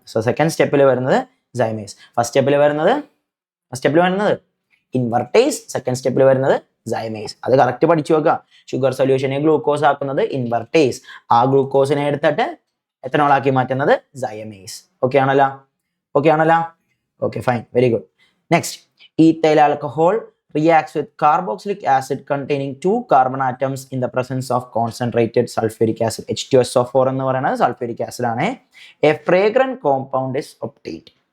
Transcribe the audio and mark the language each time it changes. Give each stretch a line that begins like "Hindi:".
Malayalam: So second സ്റ്റെപ്പിൽ വരുന്നത് zymase. First സ്റ്റെപ്പിൽ വരുന്നത് ഇൻവെർട്ടേസ്, സെക്കൻഡ് സ്റ്റെപ്പിൽ വരുന്നത് സൈമേസ്. അത് കറക്റ്റ് പഠിച്ചു വെക്കുക. ഷുഗർ സൊല്യൂഷനെ ഗ്ലൂക്കോസ് ആക്കുന്നത് ഇൻവെർട്ടേസ്, ആ ഗ്ലൂക്കോസിനെ എടുത്തിട്ട് എത്തനോൾ ആക്കി മാറ്റുന്നത് സൈമേസ്. ഓക്കെ ആണല്ലോ? Okay, fine, very good.
English: Next, ethyl alcohol reacts with carboxylic acid containing 2 carbon atoms in the presence of concentrated sulfuric acid.
Malayalam: H2SO4 എന്ന് പറയുന്നത് സൾഫ്യൂരിക് ആസിഡ് ആണ്.
English: A fragrant compound is obtained.